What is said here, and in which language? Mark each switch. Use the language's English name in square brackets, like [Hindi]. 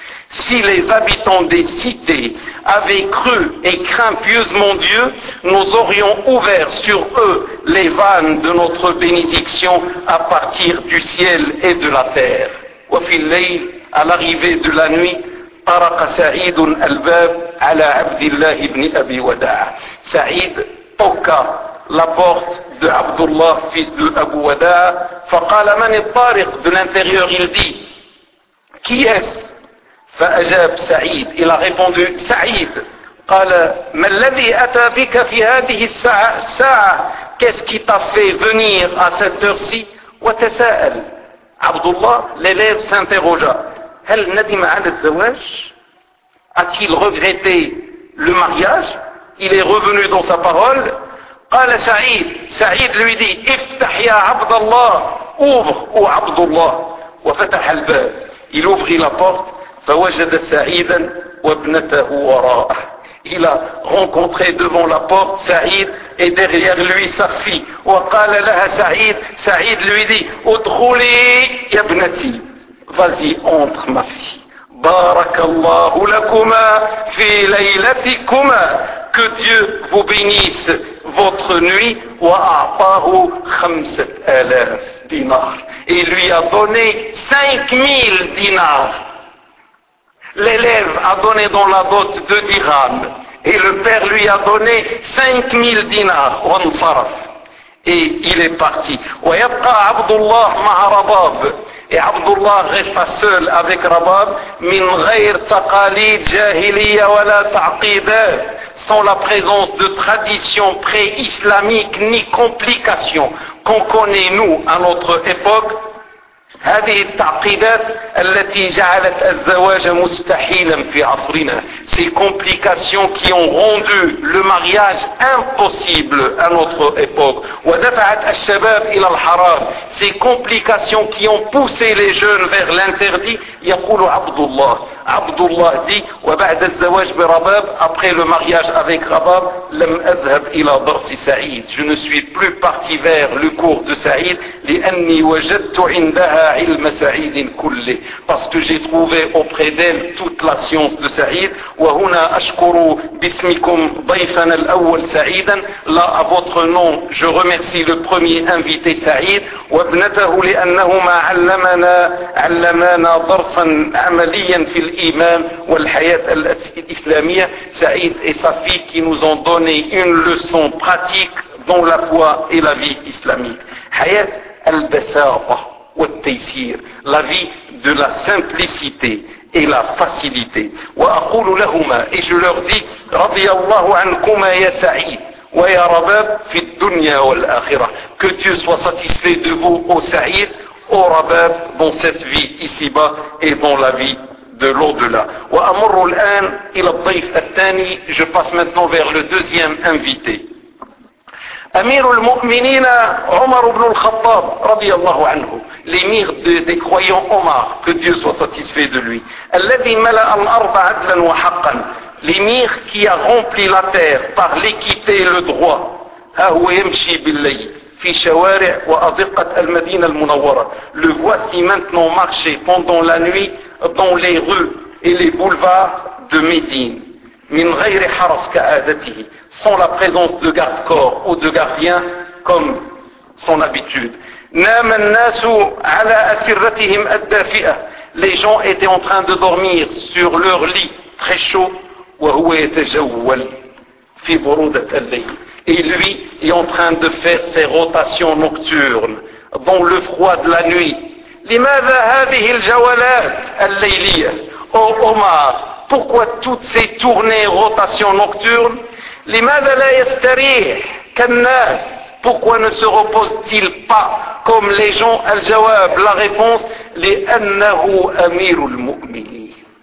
[French] Si les habitants des cités avaient cru et craint pieusement Dieu, nous aurions ouvert sur eux les vannes de notre bénédiction à partir du ciel et de la terre. [Arabic] Wa fil layl, [French] à l'arrivée de la nuit, [Arabic] taraqa Sa'idun al-bab ala Abdillah ibn Abi Wada'a. [French] Sa'id toqa la porte de Abdullah, fils de Abu Wada'a. [Arabic] Faqala man al-tariq, [French] de l'intérieur il dit, qui est-ce? [Arabic] فأجاب سعيد. [French] Il a répondu, سعيد. [Arabic] قال, ما الذي أتى بك في هذه الساعة؟ [French] Qu'est-ce qui t'a fait venir à cette heure-ci? [Arabic] وتساءل. [French] Abdullah, l'élève s'interrogea. [Arabic] هل ندم على الزواج? [French] A-t-il regretté le mariage? Il est revenu dans sa parole. [Arabic] قال سعيد. سعيد [French] lui dit, [Arabic] افتح يا عبد الله. [French] Ouvre, ô Abdullah. [Arabic] وفتح الباب. [French] Il ouvrit la porte. [Arabic] فوجد سعيدا وابنته وراءه. [French] Il a rencontré devant la porte سعيد et derrière lui sa fille. [Arabic] وقال لها سعيد. سعيد [French] lui dit, [Arabic] ادخلي يا ابنتي. [French] Vas-y, entre ma fille. [Arabic] بارك الله لكما في ليلتكما. [French] Que Dieu vous bénisse votre nuit. [Arabic] وأعطاه 5000 [French] dinars. Et lui a donné 5000 dinars. L'élève a donné dans la dot 2 dirhams et le père lui a donné 5000 dinars. On saraf et il est parti. [Arabic] وَيَبْقَى عَبْدُ اللَّهِ مَعَ رَبَابٍ. [French] Et Abdullah resta seul avec Rabab. [Arabic] مِنْ غَيْرِ تَقَالِيدِ جَاهِلِيَّ وَلَا تَعْقِيدَاتٍ. [French] Sans la présence de traditions pré-islamiques ni complications qu'on connaît nous à notre époque. [Arabic] هذه التعقيدات التي جعلت الزواج مستحيلا في عصرنا. [French] Ces complications qui ont rendu le mariage impossible à notre époque. [Arabic] ودفعت الشباب إلى الحرام. [French] Ces complications qui ont poussé les jeunes vers l'interdit. [Arabic] يقول عبد الله. عبد الله dit, وبعد الزواج برباب, [French] après le mariage avec Rabab, [Arabic] لم أذهب إلى درس سعيد. [French] Je ne suis plus parti vers le cours de Saïd, [Arabic] لأني وجدت عندها علم سعيد كله. [French] Parce que j'ai trouvé auprès d'elle toute la science de Saïd. [Arabic] وهنا أشكر باسمكم ضيفنا الأول سعيدا. [French] Là, à votre nom, je remercie le premier invité سعيد. [Arabic] وابنته لأنهما علمانا درسا عمليا في الإيمان والحياة الإسلامية. [French] سعيد et sa fille qui nous ont donné une leçon pratique dans la foi et la vie islamique. [Arabic] حياة البساطة والتيسير. [French] La vie de la simplicité et la facilité. [Arabic] وأقول لهما, [French] et je leur dis, [Arabic] رضي الله عنكما يا سعيد ويا رباب في الدنيا والآخرة. [French] Que Dieu soit satisfait de vous, ô Saïd, ô Rabab, dans cette vie ici-bas et dans la vie de l'au-delà. [Arabic] وأمر الآن إلى الضيف الثاني. [French] Je passe maintenant vers le deuxième invité. [Arabic] أمير المؤمنين عمر بن الخطاب رضي الله عنه. [French] L'émir des croyants Omar, que Dieu soit satisfait de lui. [Arabic] الذي ملأ الأرض عدلا وحقا. [French] L'émir qui a rempli la terre par l'équité et le droit. [Arabic] ها هو يمشي بالليل في شوارع وأزقة المدينة المنورة. [French] Le voici maintenant marcher pendant la nuit dans les rues et les boulevards de Médine. [Arabic] من غير حرس كعادته. [French] Sans la présence de garde-corps ou de gardien comme son habitude. [Arabic] نام الناس على أسرتهم الدافئة. [French] Les gens étaient en train de dormir sur leur lit très chaud. [Arabic] وهو يتجول في برودة الليل. [French] Et lui est en train de faire ses rotations nocturnes dans le froid de la nuit. [Arabic] لماذا هذه الجولات الليلية؟ [French] Ô Omar, pourquoi toutes ces tournées et rotations nocturnes? [Arabic] لماذا لا يستريح كالناس؟ [French] Pourquoi ne se repose-t-il pas comme les gens? [Arabic] الجواب, [French] la réponse, [Arabic] لأنه أمير المؤمنين.